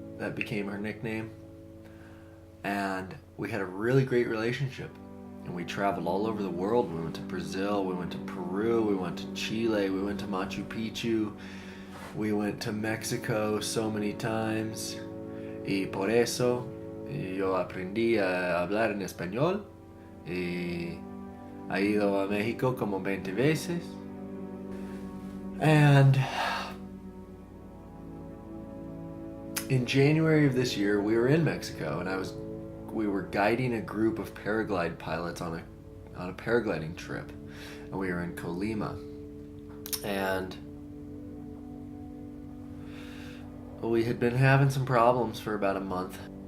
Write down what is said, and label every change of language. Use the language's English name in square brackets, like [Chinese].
[English] That became her nickname. And we had a really great relationship. And we traveled all over the world. We went to Brazil, we went to Peru, we went to Chile, we went to Machu Picchu, we went to Mexico so many times. [Spanish] Y por eso yo aprendí a hablar en español. Y ha ido a México como 20 veces. [English] And in January of this year, we were in Mexico, and we were guiding a group of paraglide pilots on a paragliding trip, and we were in Colima, and we had been having some problems for about a month.